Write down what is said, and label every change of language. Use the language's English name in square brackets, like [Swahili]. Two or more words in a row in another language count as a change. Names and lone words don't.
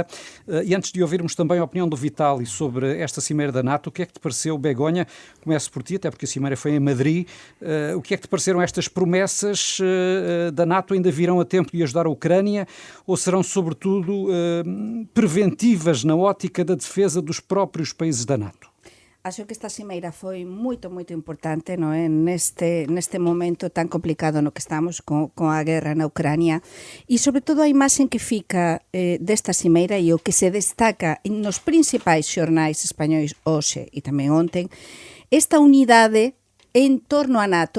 [Portuguese] E antes de ouvirmos também a opinião do Vitaly sobre esta cimeira da NATO, o que é que te pareceu, Begonha? Começo por ti, até porque a cimeira foi em Madrid. O que é que te pareceram estas promessas da NATO? Ainda virão a tempo de ajudar a Ucrânia ou serão, sobretudo, preventivas na ótica da defesa dos próprios países da NATO? [Galician] Acho que esta cimeira foi moito importante, non é? Neste momento tan complicado no que estamos con a guerra na Ucrania, e sobre todo a imaxen que fica desta cimeira e o que se destaca nos principais xornais españois hoxe e tamén onten, esta unidade en torno a NATO.